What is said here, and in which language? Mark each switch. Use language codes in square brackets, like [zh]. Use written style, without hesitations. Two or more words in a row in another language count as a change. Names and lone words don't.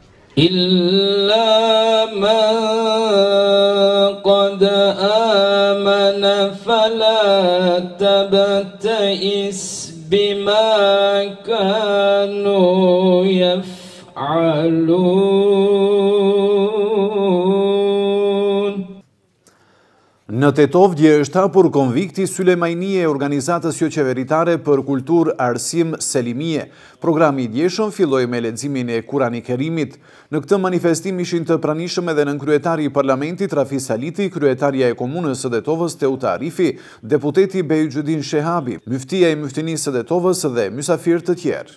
[ar] إلا من قد آمن فلا تبتئس بما كانوا يفعلون. [sq] Në Tetovdje është hapur konvikti Sulejmanie e organizatës jo qeveritare për kultur arsim Selimie. Programi i djeshëm filloi me leximin e Kurani Kerimit. Në këtë manifestim ishin të pranishëm edhe nënkryetari i parlamentit Rafis Haliti, kryetaria e komunës së Tetovës Teuta Arifi, deputeti Bejxhuddin Shehabi, myftia e myftinisë së Tetovës dhe mysafirë të tjerë.